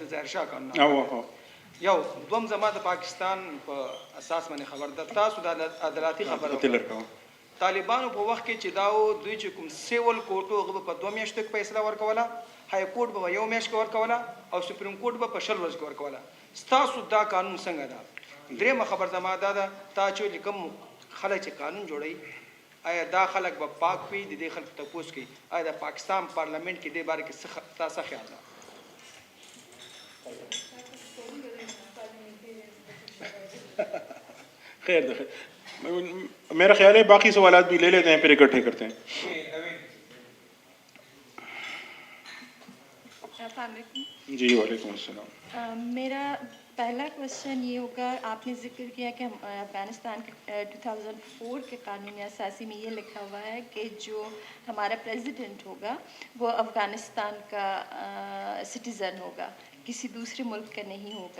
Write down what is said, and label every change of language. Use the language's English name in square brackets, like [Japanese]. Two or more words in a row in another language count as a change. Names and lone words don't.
[Pashto] ظاهرشاه قانون یو دوم زما د پاکستان په اساس باندې خبر ده تاسو د عدالتي خبره طالبانو په وخت کې چې دا دوی چې کوم [English] civil court [Pashto] هغه په 2 میاشتو کې فیصله ورکوله [English] high court [Pashto] به یو میاشت کې ورکوله او [English] supreme court [Pashto] به په 10 ورځې کې ورکوله ستاسو دا قانون څنګه ده درېمه خبر زما دا ده تا چې کوم خلک چې قانون جوړوي آیا دا خلک به پاک وي د دې خلکو تپوس کوي آیا د پاکستان پارلیمنت کې دې باره کې څه خیال ده خیر ده [Urdu] میرا خیال ہے باقی سوالات بھی لے لیتے ہیں پھر اکٹھے کرتے ہیں. جی وعلیکم السلام. میرا پہلا کوشچن یہ ہوگا آپ نے ذکر کیا کہ افغانستان کے 2004 کے قانون اساسی میں یہ لکھا ہوا ہے کہ جو ہمارا پریزیڈنٹ ہوگا وہ افغانستان کا سٹیزن ہوگا کسی دوسرے ملک کا نہیں ہوگا.